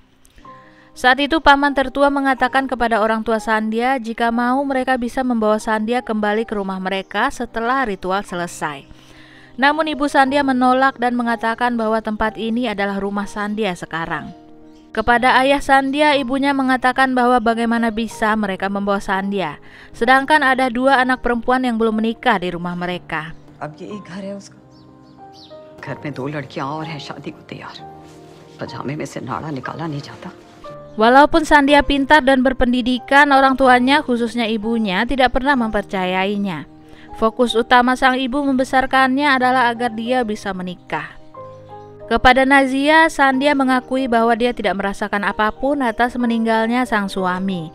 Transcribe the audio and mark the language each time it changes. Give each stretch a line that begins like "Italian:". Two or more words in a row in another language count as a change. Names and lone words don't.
Indonesian: Saat itu paman tertua mengatakan kepada orang tua Sandhya jika mau mereka bisa membawa Sandhya kembali ke rumah mereka setelah ritual selesai. Namun ibu Sandhya menolak dan mengatakan bahwa tempat ini adalah rumah Sandhya sekarang. Kepada ayah Sandhya, ibunya mengatakan bahwa bagaimana bisa mereka membawa Sandhya, sedangkan ada 2 anak perempuan yang belum menikah di rumah mereka.
Hindi: अब ये एक घर है उसका। घर में 2 लड़कियां और हैं शादी को तैयार। पजामे में से नाड़ा निकाला नहीं जाता।
Indonesian: Walaupun Sandhya pintar dan berpendidikan, orang tuanya, khususnya ibunya, tidak pernah mempercayainya. Fokus utama sang ibu membesarkannya adalah agar dia bisa menikah. Kepada Nazia, Sandhya mengakui bahwa dia tidak merasakan apapun atas meninggalnya sang suami.